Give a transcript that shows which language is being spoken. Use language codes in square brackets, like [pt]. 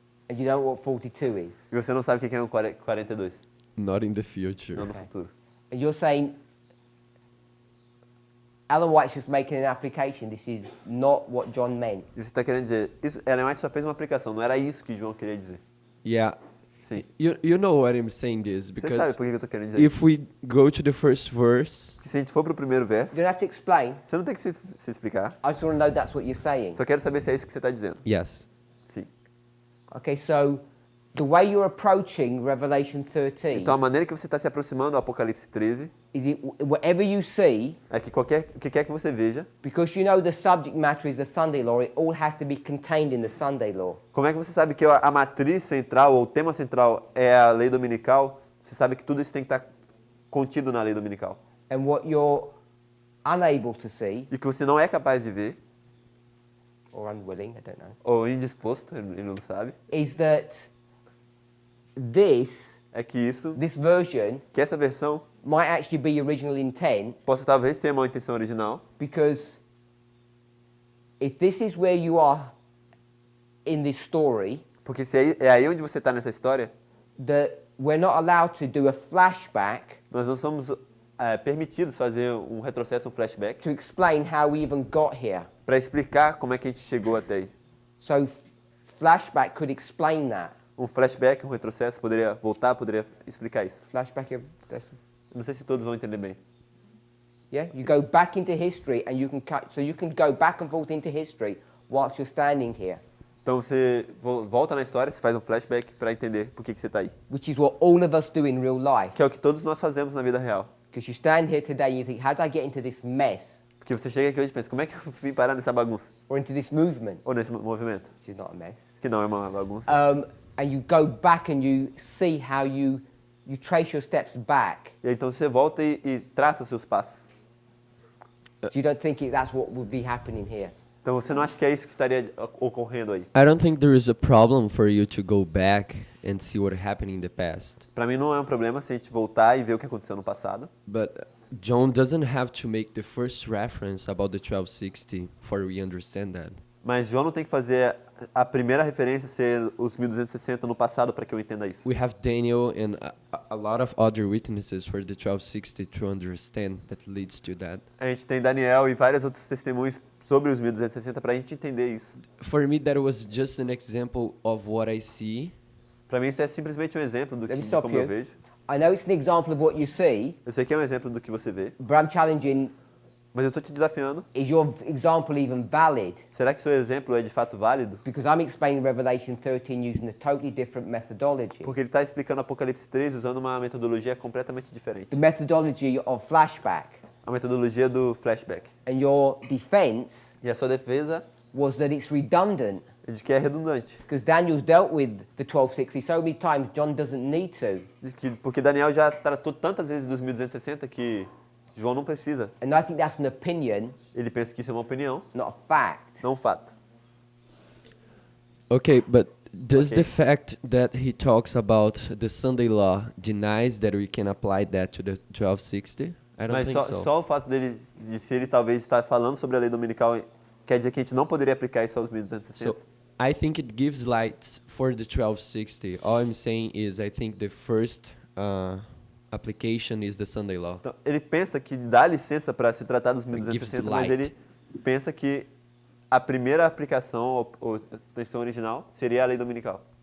[en] And you don't know what 42 is. [pt] E você não sabe o que é um 42. [en] Not in the future. [pt] Não no [en] Okay. [pt] futuro. [en] And you're saying Ellen White's just making an application. This is not what John meant. [pt] E você está querendo dizer, isso, Ellen White só fez uma aplicação, não era isso que João queria dizer. [en] Yeah. [pt] Sim. [en] You know what I'm saying this [pt] Você sabe [en] because [pt] por que eu estou querendo dizer? [en] if we go to the first verse, [pt] Que se a gente for para o primeiro verso, [en] You don't have to explain. [pt] você não tem que se explicar. [en] I just want to know that's what you're saying. [pt] Só quero saber se é isso que você está dizendo. [en] yes. [pt] Sim. [en] Okay, so the way you're approaching Revelation 13 [pt] Então a maneira que você está se aproximando do Apocalipse 13 [en] is it whatever you see, [pt] é que o que quer que você veja, [en] because you know the subject matter is the Sunday law, it all has to be contained in the Sunday law. [pt] como é que você sabe que a matriz central ou o tema central é a lei dominical? Você sabe que tudo isso tem que estar contido na lei dominical. [en] And what you're unable to see, [pt] E que você não é capaz de ver, [en] or unwilling, I don't know, [pt] ou indisposto, ele não sabe, [en] is that this [pt] é que isso, [en] version [pt] que essa versão [en] might actually be original intent, [pt] possa talvez ter uma intenção original, [en] because if this is where you are in this story, [pt] porque se é aí onde você está nessa história, [en] that we're not allowed to do a flashback [pt] nós não somos permitidos fazer um retrocesso, um flashback, [en] to explain how we even got here. [pt] para explicar como é que a gente chegou até aí. [en] So flashback could explain that. [pt] Um flashback, um retrocesso, poderia voltar, poderia explicar isso. [en] Flashback, that's, [pt] Não sei se todos vão entender bem. [en] yeah, you go back into history and you can cut, so you can go back and forth into history whilst you're standing here, [pt] Então você volta na história, você faz um flashback para entender por que você está aí. [en] which is what all of us do in real life. [pt] Que é o que todos nós fazemos na vida real. [en] Because you stand here today and you think, how did I get into this mess [pt] Porque você chega aqui hoje e pensa, como é que eu vim parar nessa bagunça? [en] or into this movement, [pt] Ou nesse movimento? [en] which is not a mess. [pt] Que não é uma bagunça. [en] And you go back and you see how you trace your steps back. [pt] E aí, então você volta e traça os seus passos. [en] So you don't think that's what would be happening here. [pt] Então você não acha que é isso que estaria ocorrendo aí? [en] I don't think there is a problem for you to go back and see what happened in the past. [pt] Para mim não é um problema se a gente voltar e ver o que aconteceu no passado. [en] But John doesn't have to make the first reference about the 1260 for we understand that. [pt] Mas João não tem que fazer a primeira referência ser os 1260 no passado para que eu entenda isso. [en] We have Daniel and a lot of other witnesses for the 1260 to understand that leads to that. [pt] A gente tem Daniel e vários outros testemunhos sobre os 1260 para a gente entender isso. [en] For me, that was just an example of what I see. [pt] Para mim isso é simplesmente um exemplo do [en] Let me [pt] que, de [en] stop [pt] como eu [en] you. [pt] vejo. [en] I know it's an example of what you see, [pt] Eu sei que é um exemplo do que você vê, [en] but I'm challenging, [pt] mas eu estou te desafiando. [en] is your example even valid? [pt] Será que seu exemplo é de fato válido? [en] Because I'm explaining Revelation 13 using a totally different methodology. [pt] Porque ele está explicando Apocalipse 3 usando uma metodologia completamente diferente. [en] The methodology of flashback. [pt] A metodologia do flashback. [en] And your defense [pt] E a sua defesa [en] was that it's redundant. [pt] é de que é redundante. [en] Because Daniel's dealt with the 1260 so many times, John doesn't need to. [pt] Porque Daniel já tratou tantas vezes dos 1260 que João não precisa. [en] And I think that's an opinion, [pt] Ele pensa que isso é uma opinião, [en] not a fact. [pt] não um fato. [en] Okay, but does Okay. the fact that he talks about the Sunday law denies that we can apply that to the 1260? I don't [pt] Mas [en] think so. [pt] só o fato dele, de se ele talvez estar falando sobre a lei dominical, quer dizer que a gente não poderia aplicar isso aos 1260? [en] So I think it gives light for the 1260. All I'm saying is I think the first application is the Sunday law. [pt] Então, ele pensa que dá licença para se tratar dos [en] gives [pt] 1260, mas [en] light. [pt] ele pensa que a primeira aplicação, ou a intenção original, seria a lei dominical.